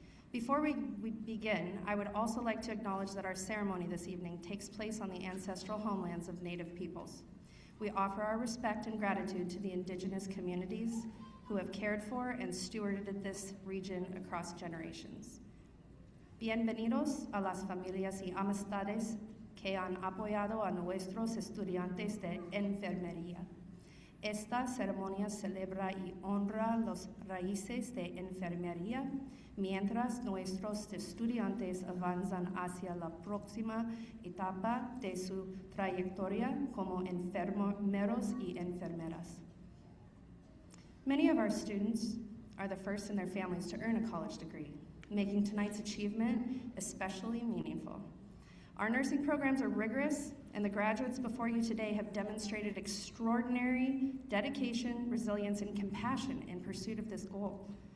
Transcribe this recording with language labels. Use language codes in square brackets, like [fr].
[en] Before we begin, I would also like to acknowledge that our ceremony this evening takes place on the ancestral homelands of Native peoples. We offer our respect and gratitude to the indigenous communities who have cared for and stewarded this region across generations. [es] Bienvenidos a las familias y amistades que han apoyado a nuestros estudiantes de enfermería. Esta ceremonia celebra y honra las raíces de enfermería mientras nuestros estudiantes avanzan hacia la próxima etapa de su trayectoria como enfermeros y enfermeras. [en] Many of our students are the first in their families to earn a college degree, making tonight's achievement especially meaningful. Our nursing programs are rigorous, and the graduates before you today have demonstrated extraordinary dedication, resilience, and compassion in pursuit of this goal.